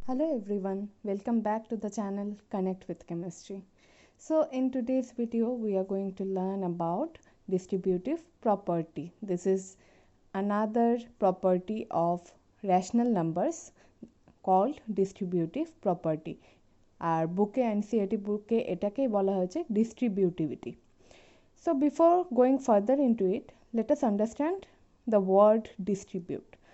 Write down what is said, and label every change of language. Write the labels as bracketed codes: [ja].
[en] Hello everyone, welcome back to the channel Connect with Chemistry. So in today's video we are going to learn about distributive property. This is another property of rational numbers called distributive property. [bn] আর বুকে NCERT বুকে এটাকেই বলা হয়েছে distributivity. [en] So before going further into it, let us understand the word distribute.